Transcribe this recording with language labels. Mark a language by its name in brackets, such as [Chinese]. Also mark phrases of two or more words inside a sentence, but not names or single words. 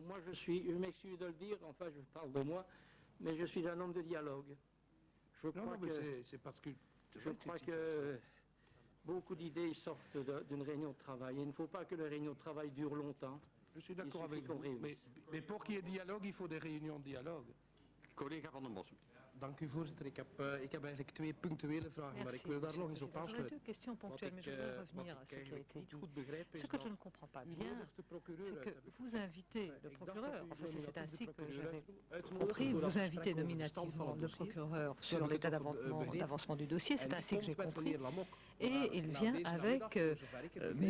[French] Moi, je m'excuse de le dire, enfin, je parle de moi, mais je suis un homme de dialogue. Je crois que beaucoup d'idées sortent d'une réunion de travail. Il ne faut pas que les réunions de travail durent longtemps. Je suis d'accord avec vous, mais pour qu'il y ait dialogue, il faut des réunions de dialogue. [Dutch] Collega Van den Bossen. Dank u, voorzitter. Ik heb eigenlijk twee punctuele vragen, maar ik wil daar nog eens op aansluiten. [French] J'aurais deux questions ponctuelles, mais je voudrais revenir à ce qui a été dit. Ce que je ne comprends pas bien, c'est que vous invitez le procureur, enfin c'est ainsi que j'avais compris, vous invitez nominativement le procureur sur l'état d'avancement du dossier, c'est ainsi que j'ai compris, et il vient avec M.